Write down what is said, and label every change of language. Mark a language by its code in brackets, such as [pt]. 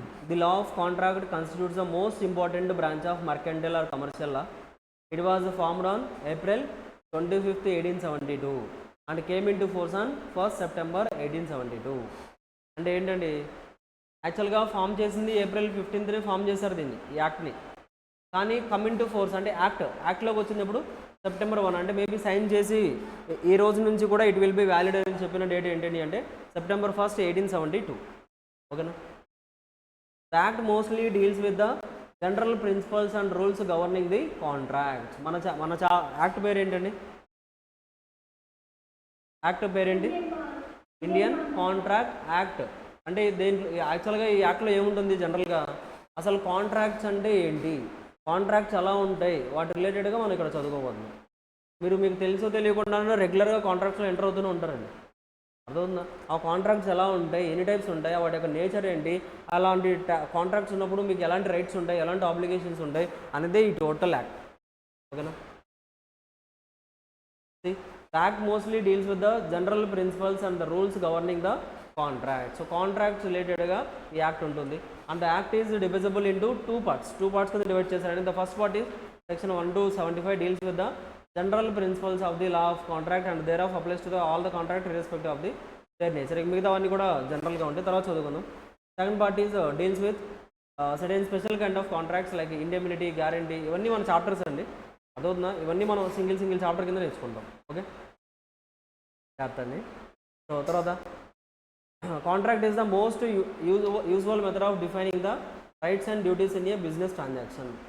[en] The law of contract constitutes the most important branch of mercantile or commercial law. It was formed on April 25th, 1872 and came into force on 1st September 1872. [te] అంటే ఏంటండి, యాక్చువల్గా form చేసింది April 15th form చేశారు దీన్ని, ఈ యాక్ట్ని. కానీ coming to force అంటే యాక్ట్లోకి వచ్చినప్పుడు సెప్టెంబర్ 1, అంటే మేబీ సైన్ చేసి ఈ రోజు నుంచి కూడా [en] it will be valid [te] అని చెప్పిన డేట్ ఏంటండి అంటే September 1st, 1872. ఓకేనా. [en] The act mostly deals with the general principles and rules governing the contracts. [te] మన యాక్ట్ పేరు ఏంటండి? యాక్ట్ పేరేంటి? Indian contract act. అంటే దేంట్లో యాక్చువల్గా ఈ యాక్ట్లో ఏముంటుంది జనరల్గా, అసలు కాంట్రాక్ట్స్ అంటే ఏంటి, కాంట్రాక్ట్స్ ఎలా ఉంటాయి, వాటి రిలేటెడ్గా మనం ఇక్కడ చదువుకోబోతున్నాం. మీకు తెలుసో తెలియకుండా రెగ్యులర్గా కాంట్రాక్ట్స్లో ఎంటర్ అవుతూనే ఉంటారండి. అర్థమవుతుందా? ఆ కాంట్రాక్ట్స్ ఎలా ఉంటాయి, ఎన్ని టైప్స్ ఉంటాయి, వాటి యొక్క నేచర్ ఏంటి, అలాంటి కాంట్రాక్ట్స్ ఉన్నప్పుడు మీకు ఎలాంటి రైట్స్ ఉంటాయి, ఎలాంటి ఆబ్లిగేషన్స్ ఉంటాయి అనేదే ఈ టోటల్ యాక్ట్. ఓకేనా. [en] The act mostly deals with the general principles and the rules governing the contract. [te] So contracts రిలేటెడ్గా ఈ యాక్ట్ ఉంటుంది. [en] and the act is divisible into two parts [te] కింద డివైడ్ చేశారండి. [en] The first part is section 1-75 deals with the general principles of the law of contract and thereof applies to all the contract irrespective of the their nature. [te] మిగతావన్నీ కూడా జనరల్గా ఉంటాయి, తర్వాత చదువుకుందాం. [en] second part is deals with certain special kind of contracts [te] like indemnity, guarantee, ఇవన్నీ మన chapters అండి. అదవుతుందా? ఇవన్నీ మనం సింగిల్ చాప్టర్ కింద నేర్చుకుంటాం. ఓకే, అండి. సో తర్వాత [en] Contract is the most usual method of defining the rights and duties in a business transaction.